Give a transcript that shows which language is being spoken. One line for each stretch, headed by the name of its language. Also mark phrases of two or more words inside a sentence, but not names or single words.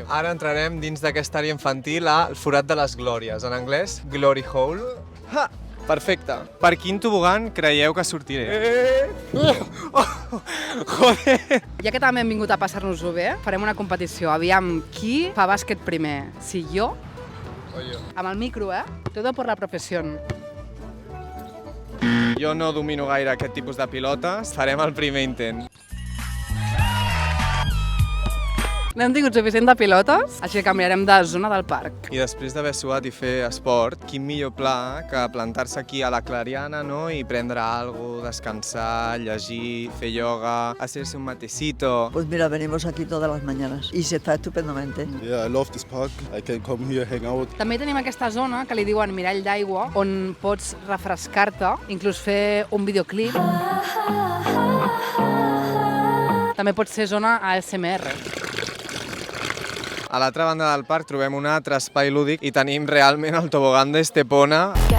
Catalan: Ara entrarem dins d'aquesta àrea infantil al Forat de les Glòries, en anglès Glory Hole. Ha! Perfecte. Per quin tobogan creieu que sortiré? Joder! Ja que també hem vingut a passar-nos-ho bé, farem una competició. Aviam, qui fa bàsquet primer? Si jo? O jo. Amb el micro,
Spanish: Todo por la profesión.
Catalan: Jo no domino gaire aquest tipus de pilotes. Farem el primer intent. No hem tingut suficient de pilotes, així que canviarem de zona del parc. I després d'haver suat i fer esport, quin millor pla que plantar-se aquí a la Clariana, no? I prendre algo, descansar, llegir, fer yoga,
Spanish: hacerse un matecito. Pues mira, venimos aquí todas las mañanas y se está estupendamente.
English: Yeah, I love this park. I can come here, hang out.
Catalan: També tenim aquesta zona que li diuen mirall d'aigua, on pots refrescar-te, inclús fer un videoclip. També pot ser zona ASMR. A l'altra banda del parc trobem un altre espai lúdic i tenim realment el tobogan d'Estepona.